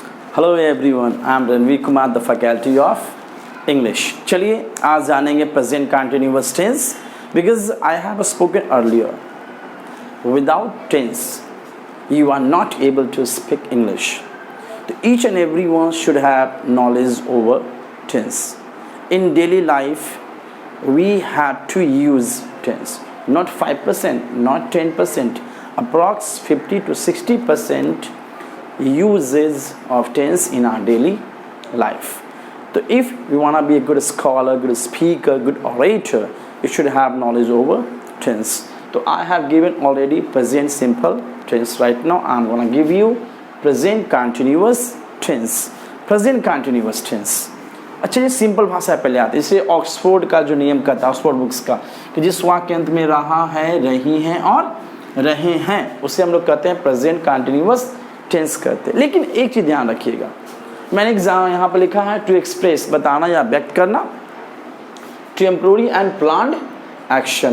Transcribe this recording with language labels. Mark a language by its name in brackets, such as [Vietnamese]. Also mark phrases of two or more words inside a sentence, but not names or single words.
[English] Hello everyone, I am Ranveer Kumar, the faculty of English. [Hindi] चलिए आज जानेंगे [English] present continuous tense, because I have spoken earlier without tense you are not able to speak English. So each and everyone should have knowledge over tense. In daily life, we have to use tense. Not 5%, not 10%, approx 50 to 60% uses of tense in our daily life. So if we want to be a good scholar, good speaker, good orator, you should have knowledge over tense. So I have given already present simple tense. Right now I am going to give you present continuous tense. Present continuous tense. [Hindi] अच्छा, ये सिंपल भाषा पहले आती है। इसे ऑक्सफोर्ड का जो नियम कहता है, ऑक्सफोर्ड बुक्स का, कि जिस वाक्य के अंत में रहा है, रही हैं और रहे हैं, उसे हम लोग कहते हैं [English] present continuous tense [Hindi] कहते हैं। लेकिन एक चीज़ ध्यान रखिएगा, मैंने यहाँ पर लिखा है [English] to express, [Hindi] बताना या व्यक्त करना, [English] temporary and planned action.